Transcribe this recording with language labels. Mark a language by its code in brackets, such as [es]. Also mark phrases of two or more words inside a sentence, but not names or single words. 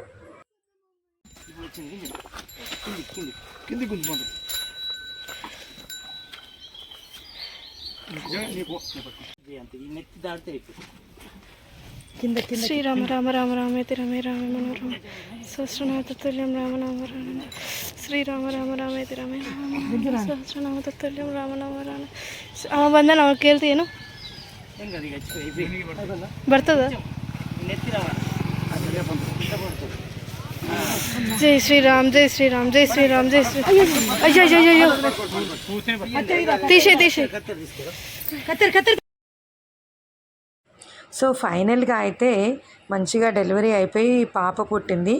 [sa] శ్రీరామ రామ రామ రామేతి రమే రామే మనోరమ సహస్రనామతతుల్యం రామనామ రామ. శ్రీరామ రామ రామేతి రమే రామ సహస్రనామతతుల్యం రామనామ రామ. [kn] ಅವ ಬಂದ ನಾವು ಕೇಳ್ತೀಯೇನು ಬರ್ತದ? [te] జై శ్రీరామ్, జై శ్రీరామ్, జై శ్రీరామ్, జై శ్రీరామ్. అయ్యో అయ్యో అయ్యో తీసే సో ఫైనల్గా అయితే మంచిగా డెలివరీ అయిపోయి పాప పుట్టింది.